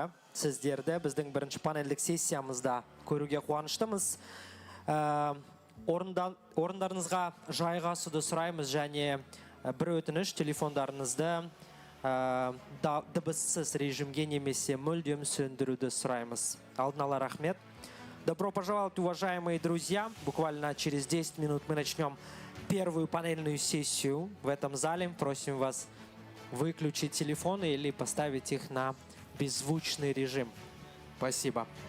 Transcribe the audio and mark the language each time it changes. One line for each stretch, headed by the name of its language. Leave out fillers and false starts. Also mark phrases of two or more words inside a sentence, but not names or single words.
Kazakh: Сіздерді біздің бірінші панельдік сессиямызда көруге қуаныштымыз. Орындарыңызға жайғасуды сұраймыз және бір өтініш телефондарыңызды дыбыссыз режимге немесе мүлдем сөндіруді сұраймыз. Алдын ала рахмет.
Russian: Добро пожаловать, уважаемые друзья. Буквально через 10 минут мы начнем первую панельную сессию в этом зале. Просим вас выключить телефоны или поставить их на беззвучный режим. Спасибо.